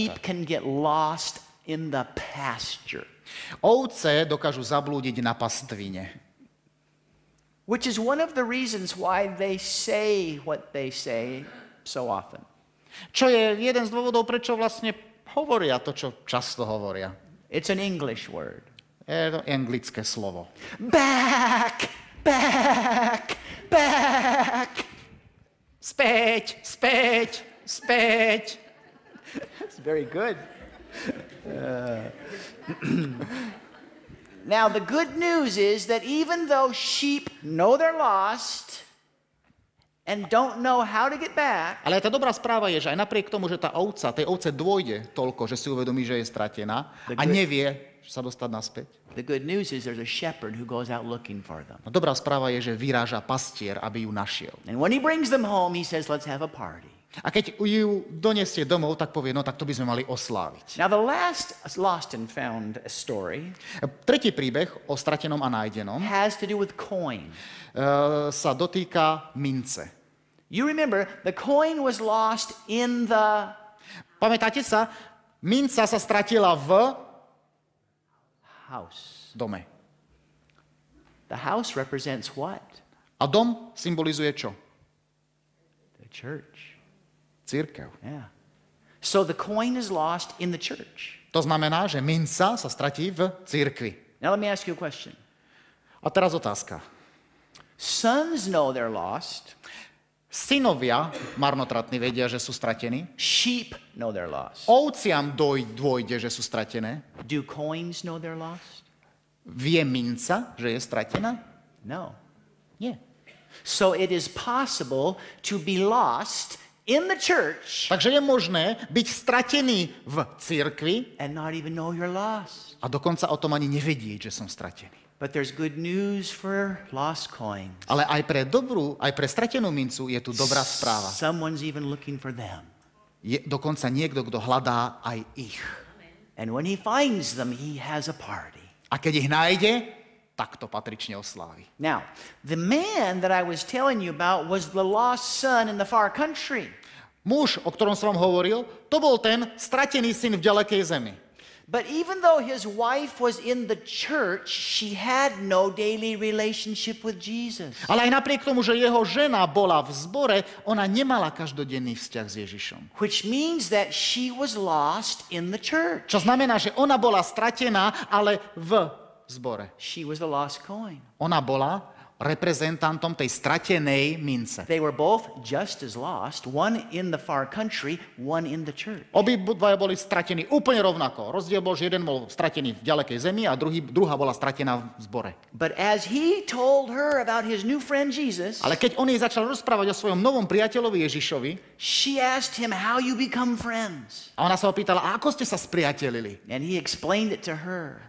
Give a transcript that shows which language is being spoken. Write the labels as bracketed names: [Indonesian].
[English] Sheep can get lost in the pasture. [Slovak] Ovce dokážu zablúdiť na pastvine. [English] Which is one of the reasons why they say what they say so often. [Slovak] Čo je jeden z dôvodov, prečo vlastne hovoria to, čo často hovoria. [English] It's an English word. [Slovak] Je to anglické slovo. [English] Back, back, back. [Slovak] Späť, späť, späť. [English] That's very good. Now, the good news is that even though sheep know they're lost and don't know how to get back, [Slovak] Ale tá dobrá správa je, že aj napriek tomu, že tej ovce dôjde toľko, že si uvedomí, že je stratená a nevie sa dostať naspäť. [English] the good news is there's a shepherd who goes out looking for them. [Slovak] No, dobrá správa je, že vyráža pastier, aby ju našiel. [English] And when he brings them home, he says, let's have a party. [Slovak] A keď ju donesie domov, tak povie, no tak to by sme mali osláviť. [English] Now, the last lost and found story [Slovak] Tretí príbeh o stratenom a nájdenom [English] has to do with coin. [Slovak] sa dotýka mince. [English] You remember, the coin was lost in the [Slovak] Pamätáte sa? Minca sa stratila v [English] house. [Slovak] dome. [English] The house represents what? [Slovak] A dom symbolizuje čo? [English] The church. [Slovak] Cirkev. [English] Yeah. So the coin is lost in the church. [Slovak] To znamená, že minca sa stratí v cirkvi. [English] Now let me ask you a question. [Slovak] A teraz otázka. [English] Sons know they're lost. [Slovak] Synovia marnotratní vedia, že sú stratení. [English] Sheep know they're lost. [Slovak] Ovciam dôjde, že sú stratené. [English] Do coins know they're lost? [Slovak] Vie minca, že je stratená? [English] No. [Slovak] Nie. [English] So it is possible to be lost in the church [Slovak] Takže je možné byť stratený v cirkvi [English] and not even know you're lost. [Slovak] a dokonca o tom ani nevedieť, že som stratený. [English] But there's good news for lost coins. [Slovak] Ale aj pre stratenú mincu je tu dobrá správa. [English] Someone's even looking for them. [Slovak] Je dokonca niekto, kto hľadá aj ich. [English] And when he finds them, he has a party. [Slovak] A keď ich nájde, tak to patrične oslávi. [English] Now, the man that I was telling you about was the lost son in the far country. [Slovak] Muž, o ktorom som vám hovoril, to bol ten stratený syn v ďalekej zemi. [English] But even though his wife was in the church, she had no daily relationship with Jesus. [Slovak] Ale aj napriek tomu, že jeho žena bola v zbore, ona nemala každodenný vzťah s Ježišom. [English] Which means that she was lost in the church. [Slovak] Čo znamená, že ona bola stratená, ale v zbore. [English] She was the lost coin. [Slovak] Ona bola reprezentantom tej stratenej mince. [English] They were both just as lost, one in the far country, one in the church. [Slovak] Obidvaja boli stratení úplne rovnako. Rozdiel bol, že jeden bol stratený v ďalekej zemi a druhá bola stratená v zbore. [English] But as he told her about his new friend Jesus, [Slovak] Ale keď on jej začal rozprávať o svojom novom priateľovi Ježišovi, [English] she asked him how you become friends. [Slovak] a ona sa ho pýtala, a ako ste sa spriatelili? [English] And he explained it to her.